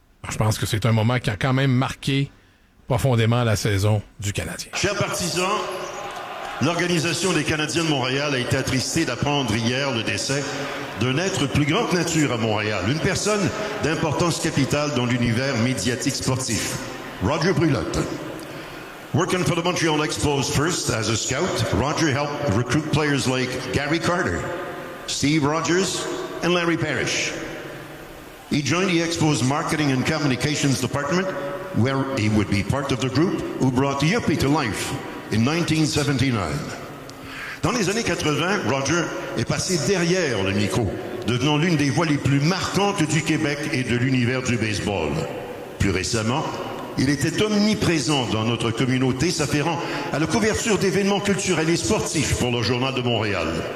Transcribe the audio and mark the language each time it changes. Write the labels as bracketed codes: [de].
[fr] Je pense que c'est un moment qui a quand même marqué profondément la saison du Canadien. Chers partisans, l'organisation des Canadiens de Montréal a été attristée d'apprendre hier le décès d'un être plus grande nature à Montréal, une personne d'importance capitale dans l'univers médiatique sportif, Roger Brulotte. [en] Working for the Montreal Expos first as a scout, Roger helped recruit players like Gary Carter, Steve Rogers and Larry Parrish. He joined the Expos Marketing and Communications Department, where he would be part of the group who brought the Yuppie to life in 1979. [fr] Dans les années 80, Roger est passé derrière le micro, devenant l'une des voix les plus marquantes du Québec et de l'univers du baseball. Plus récemment, il était omniprésent dans notre communauté, s'affairant à la couverture d'événements culturels et sportifs pour le Journal de Montréal.